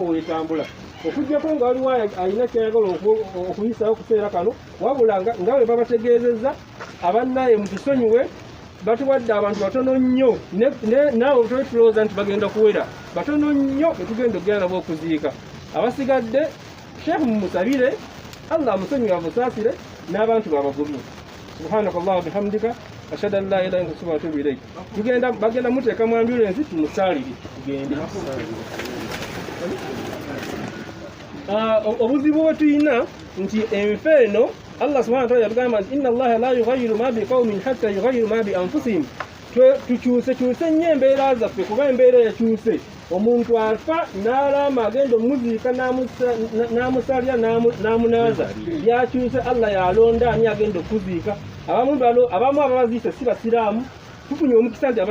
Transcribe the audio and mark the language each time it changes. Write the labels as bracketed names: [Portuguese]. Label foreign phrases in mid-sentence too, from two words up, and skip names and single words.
[Ganda] weetambula okujjako nga waliwo alina kyayagala okuyisawo okuseera kano wabula nga bwe babategeezezza abannaye mutusonyiwe batuwadde abantu batono nnyo naawe obutobe tulowooza nti bagenda kuwera batono nnyo betugenda okugenda nabo okuziika abasigadde Sheikh mumusabire Allah amusonyiwe amusaasire n'abantu babagumye [Arabic] سبحانك اللهم وبحمدك أشهد أن لا إله إلا أنت أستغفرك وأتوب إليك [Ganda] tugenda bagenda muteeka mu ambulance tumusaalire tugende obuzibu bwe tulina nti enfa eno Allah [Arabic] سبحانه وتعالى [Ganda] yatugamba nti [Arabic] إن الله لا يغير ما بقوم حتى يغيروا ما بأنفسهم [Ganda] tukyuse nnyo embeera zaffe kuba embeera yakyuse omuntu afa n'alama agenda omuziika n'amusalya n'amunaaza yakyuse Allah yalonda ani agenda okuziika abamu ababaziise si basiraamu tufunye omukisa nti